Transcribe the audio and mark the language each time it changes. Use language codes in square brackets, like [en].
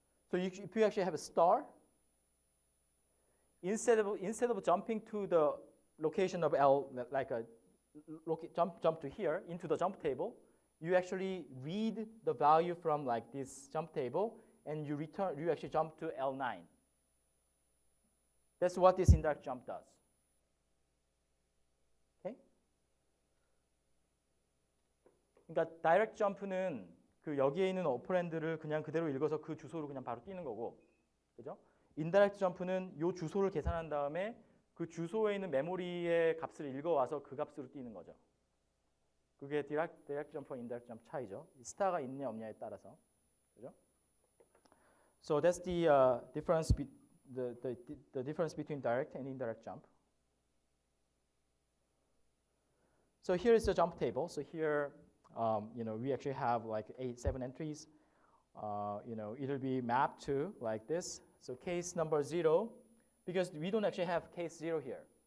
[en] So if you actually have a star, instead of jumping to the location of L, like a jump to here into the jump table, you actually read the value from like this jump table, and you actually jump to L9. That's what this indirect jump does. Okay? [ko] 그러니까 다이렉트 점프는 그 여기에 있는 오퍼랜드를 그냥 그대로 읽어서 그 주소로 그냥 바로 뛰는 거고, 그죠? 인다이렉트 점프는 요 주소를 계산한 다음에 그 주소에 있는 메모리의 값을 읽어와서 그 값으로 뛰는 거죠. 그게 다이렉트 점프와 인다이렉트 점프 차이죠. 스타가 있냐 없냐에 따라서, 그죠? [en] So that's the difference the difference between direct and indirect jump. So here is the jump table. So here, we actually have like 7 entries. It'll be mapped to like this. So case number 0, because we don't actually have case 0 here.